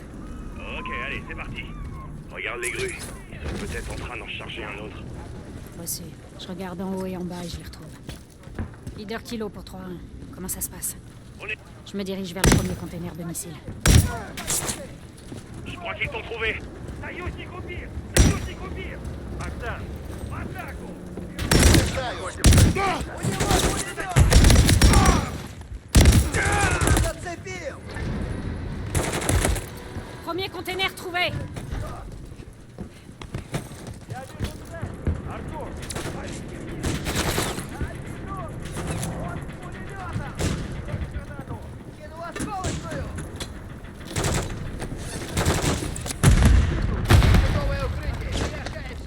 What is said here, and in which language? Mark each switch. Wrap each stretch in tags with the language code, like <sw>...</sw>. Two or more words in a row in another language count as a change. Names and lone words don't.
<fr>Ok, allez, c'est parti. Regarde les grues. Ils sont peut-être en train d'en charger un autre. Reçu. Je regarde en haut et en bas et je les retrouve. Leader Kilo pour 3-1. Comment ça se passe? On est... Je me dirige vers le premier container de missiles. Je crois qu'ils t'ont trouvé.</fr> <ru>Союзник убит! Союзник убит! Богдан, в атаку! Зацепил!</ru> <fr>Premier container trouvé!</fr> <ru>Я вижу цель! Артур! Он с пулемета! Гранату! Кину осколочную! Готовое укрытие! Переощаемся!</ru>